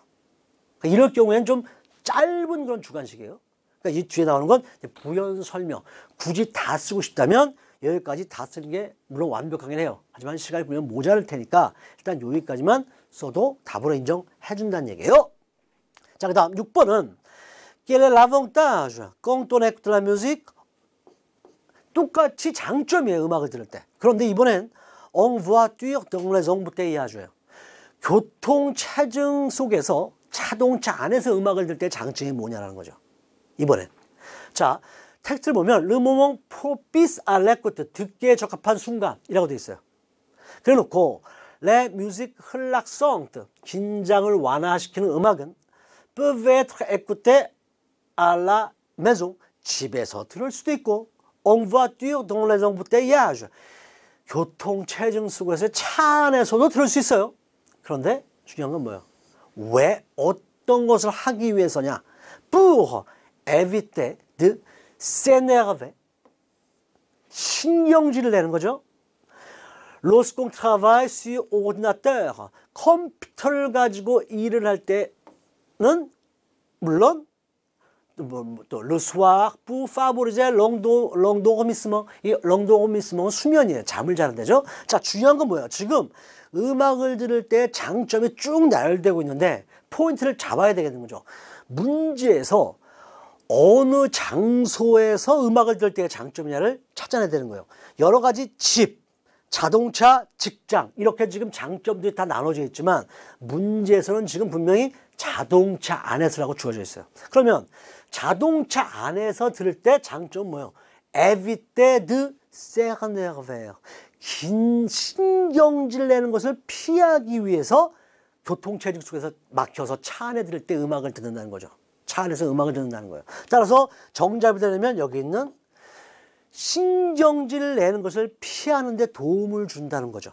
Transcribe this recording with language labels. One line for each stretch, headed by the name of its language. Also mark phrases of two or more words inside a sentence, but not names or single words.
Korean: 그러니까 이럴 경우에는 좀 짧은 그런 주관식이에요. 그러니까 이 뒤에 나오는 건 부연 설명. 굳이 다 쓰고 싶다면 여기까지 다 쓰는 게 물론 완벽하긴 해요. 하지만 시간이 보면 모자랄 테니까 일단 여기까지만 써도 답으로 인정해 준다는 얘기예요. 자, 그 다음 6번은
French: Quel est l'avantage quand on écoute la musique?
Korean: 똑같이 장점이에요. 음악을 들을 때. 그런데 이번엔
French: En voiture dans les embouteillages.
Korean: 교통체증 속에서 자동차 안에서 음악을 들을 때 장점이 뭐냐라는 거죠. 이번엔. 자, 텍스트를 보면
French: Le moment propice à l'écoute.
Korean: 듣기에 적합한 순간이라고 되어 있어요. 그래 놓고
French: Les musiques relaxantes.
Korean: 긴장을 완화시키는 음악은
French: peuvent être écoutées à la maison.
Korean: 집에서 들을 수도 있고
French: En voiture dans les embouteillages.
Korean: 교통체증 속에서 차 안에서도 들을 수 있어요. 그런데 중요한 건 뭐예요? 왜 어떤 것을 하기 위해서냐?
French: Pour éviter de s'énerver.
Korean: 신경질을 내는 거죠.
French: Lorsqu'on travaille sur ordinateur.
Korean: 컴퓨터를 가지고 일을 할 때는 물론 또
French: le soir pour favoriser l'endormissement.
Korean: 이 l'endormissement은 수면이에요. 잠을 자는 데죠. 자, 중요한 건 뭐예요? 지금 음악을 들을 때 장점이 쭉 나열되고 있는데 포인트를 잡아야 되겠는 거죠. 문제에서 어느 장소에서 음악을 들을 때의 장점이냐를 찾아내야 되는 거예요. 여러 가지 집, 자동차, 직장 이렇게 지금 장점들이 다 나눠져 있지만 문제에서는 지금 분명히 자동차 안에서라고 주어져 있어요. 그러면 자동차 안에서 들을 때 장점은 뭐예요?
French: éviter de s'énerver.
Korean: 긴 신경질 내는 것을 피하기 위해서 교통체증 속에서 막혀서 차 안에 들을 때 음악을 듣는다는 거죠. 차 안에서 음악을 듣는다는 거예요. 따라서 정답이 되려면 여기 있는 신경질 내는 것을 피하는 데 도움을 준다는 거죠.